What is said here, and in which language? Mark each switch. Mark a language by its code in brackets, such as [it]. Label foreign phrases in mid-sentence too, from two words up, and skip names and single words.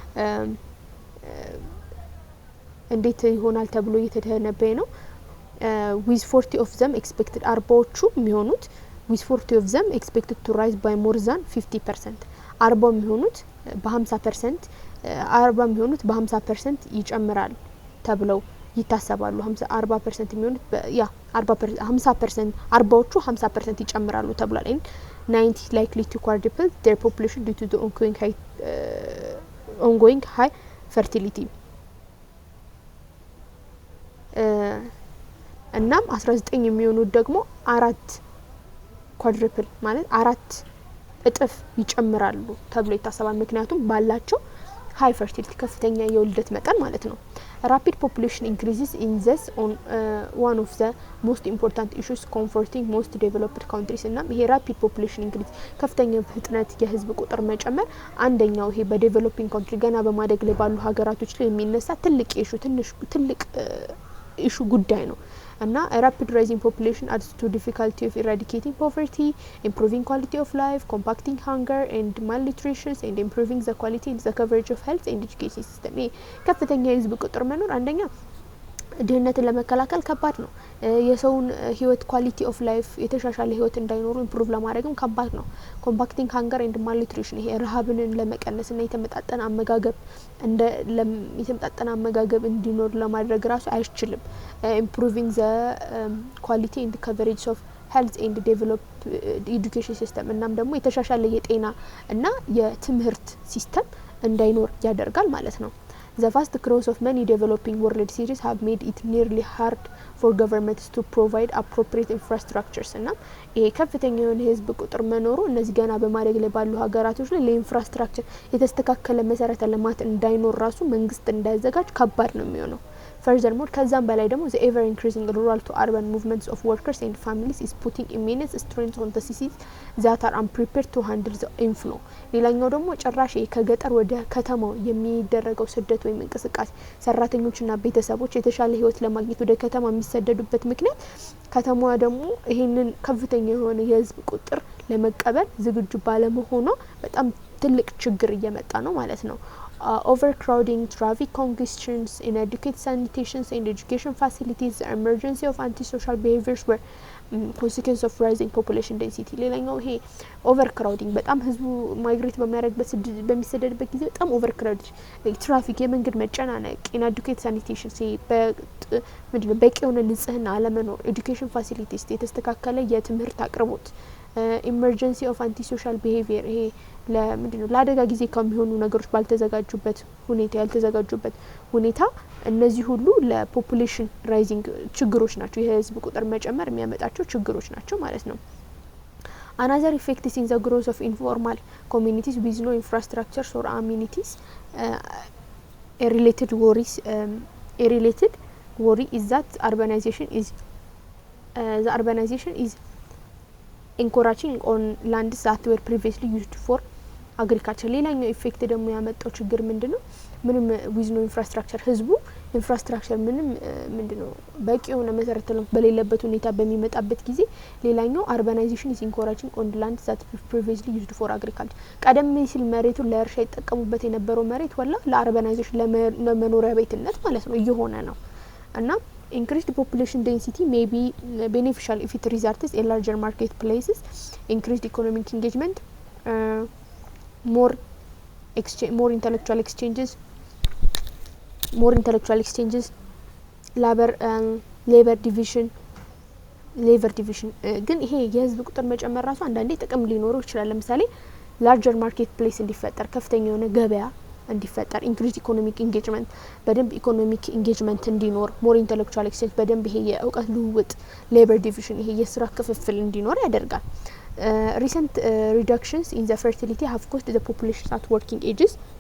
[en] with 40 of them expected [am] አርባዎቹ የሚሆኑት [en] with 40 of them expected to rise by more than 50% [am] አርባው የሚሆኑት በ50% ይጨምራል ተብለው ይታሰባሉ 40% የሚሆኑት 50% አርባዎቹ 50% ይጨምራሉ ተብሏል 90 [en] likely to quadruple their population due to the ongoing high fertility [am] እናም 19 የሚሆኑት ደግሞ quadruple ማለት 4 እጥፍ ይጨምራሉ ተብሎ ይታሰባል ምክንያቱም ባላቸው high [en] fertility [am] ከፍተኛ የውልደት መጠን ማለት ነው [en] rapid population increases in this on one of the most important issues confronting most developed countries [am] እና ይሄ [en] rapid population increase [am] ከፍተኛ ፍጥነት የህዝብ ቁጥር መጨመር አንደኛው ይሄ [en] በdeveloping country [am] ገና በማደግ ላይ ባሉ ሀገራቶች ላይ የሚነሳ ትልቅ ኢሹ ትልቅ ኢሹ ጉዳይ ነው እና [en] rapid rising population adds to difficulty of eradicating poverty, improving quality of life, compacting hunger and malnutrition and improving the quality and the coverage of health and education system። [am] ከፍተኛ የህዝብ ቁጥር መኖር አንደኛ ድህነትን ለመከላከል ከባድ ነው። የሰውን ህይወት [en] quality of life [am] የተሻሻለ ህይወት እንዳይኖሩ ኢምፕሩቭ ለማድረግም ከባድ ነው። [en] compacting hunger and malnutrition [am] ይሄ ረሃብን ለመቀነስና የተመጣጠነ አመጋገብ እንዲኖር ለማድረግ ራሱ አይችልም። [en] improving the quality and coverage of health and develop education system [am] እናም ደግሞ የተሻሻለ የጤና እና የትምህርት ሲስተም እንዳይኖር ያደርጋል ማለት ነው። [en] The vast growth of many developing world cities have made it nearly hard for governments to provide appropriate infrastructures [am] እና ይሄ ከፍተኛ የሆነ ህዝብ ቁጥር መኖሩ እነዚህ ገና በማደግ ላይ ባሉ ሀገራቶች ላይ ለኢንፍራስትራክቸር የተስተካከለ መሰረተ ልማት እንዳይኖር ራሱ መንግስት እንዳያዘጋጅ ከባድ ነው የሚሆነው። [en] Furthermore, [am] ከዛም በላይ ደግሞ [en] the ever increasing rural to urban movements of workers and families is putting immense strains on the cities that are unprepared to handle the inflow። [am] ሌላኛው ደግሞ ጭራሽ ከገጠር ወደ ከተማው የሚደረገው ስደት ወይም እንቅስቃሴ ሰራተኞችና ቤተሰቦች የተሻለ ህይወት ለማግኘት ወደ ከተማ የሚሰደዱበት ምክንያት ከተማዋ ደግሞ ይሄንን ከፍተኛ የሆነ የህዝብ ቁጥር ለመቀበል ዝግጁ ባለመሆኗ በጣም ትልቅ ችግር እየመጣ ነው ማለት ነው። [en] Overcrowding, traffic congestions, inadequate sanitation and education facilities, the emergency of antisocial behaviors were consequence of rising population density። [am] ሌላኛው ይሄ overcrowding በጣም ህዝቡ ማይግሬት በሚሰደድበት ጊዜ በጣም overcrowded ትራፊክ፣ የመንገድ መጨናነቅ፣ [en] inadequate sanitation [am] ምንድነው በቂ የሆነ ንጽህና አለመኖር፣ [en] education facilities [am] የተስተካከለ የትምህርት አቅርቦት፣ [en] emergency of antisocial behavior [am] ይሄ ለምንድነው ለአደጋ ጊዜ ከሚሆኑ ነገሮች ባልተዘጋጁበት ሁኔታ ያልተዘጋጁበት ሁኔታ እነዚህ ሁሉ [en] ለpopulation rising [am] ችግሮች ናቸው። የህዝብ ቁጥር መጨመር የሚያመጣቸው ችግሮች ናቸው ማለት ነው። [en] Another effect is in the growth of informal communities with no infrastructures or amenities. A related worry is that urbanization is encouraging on lands that were previously used for agriculture። [am] ሌላኛው ኢፌክት ደግሞ ያመጣው ችግር ምንድነው? ምንም [en] with no infrastructure [am] ህዝቡ ኢንፍራስትራክቸር ምንም ምንድነው በቂ የሆነ መሰረተ ልማት በሌለበት ሁኔታ በሚመጣበት ጊዜ ሌላኛው [en] urbanization is encouraging on lands that were previously used for agriculture። [am] ቀደም ሲል መሬቱን ለእርሻ ይጠቀሙበት የነበረው መሬት ወላ ለurbanization ለመኖሪያ ቤትነት ማለት ነው እየሆነ ነው እና [en] increased population density may be beneficial if it results in larger marketplaces, increased economic engagement, more intellectual exchanges, labor division [am] ግን ይሄ የህዝብ ቁጥር መጨመር ራሱ አንዳንዴ ጥቅም ሊኖረው ይችላል። ለምሳሌ [en] larger marketplace [am] እንዲፈጠር ከፍተኛ የሆነ ገበያ እንዲፈጠር [en] increased economic engagement [am] በደንብ [en] economic engagement [am] እንዲኖር [en] more intellectual exchange [am] በደንብ ይሄ የእውቀት ልውውጥ [en] labor division [am] ይሄ የስራ ክፍፍል እንዲኖር ያደርጋል። [en] Recent reductions in the fertility have caused the population at working ages